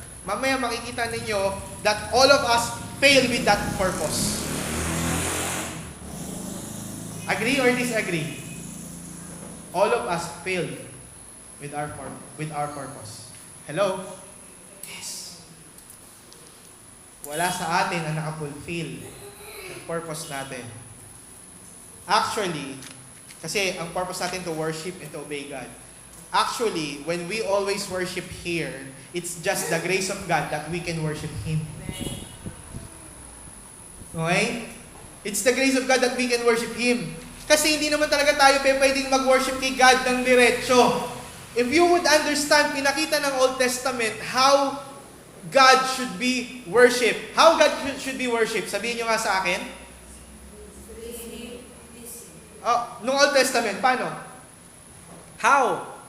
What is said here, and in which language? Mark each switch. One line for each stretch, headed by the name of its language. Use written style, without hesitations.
Filipino: Mamaya makikita ninyo
English: that all of us fail with that purpose. Agree or disagree? All of us failed with our purpose. Hello? Yes.
Filipino: Wala sa atin ang nakapulfill ng purpose natin.
English: Actually,
Filipino: kasi ang purpose natin
English: to worship and to obey God. Actually, when we always worship here, it's just the grace of God that we can worship Him. Okay? It's the grace of God that we can worship Him.
Filipino: Kasi hindi naman talaga tayo pwedeng mag-worship kay God ng diretso.
English: If you would understand,
Filipino: pinakita ng
English: Old Testament how God should be worshipped. How God should be worshipped.
Filipino: Sabihin nyo nga sa akin. Nung Old Testament, paano? How?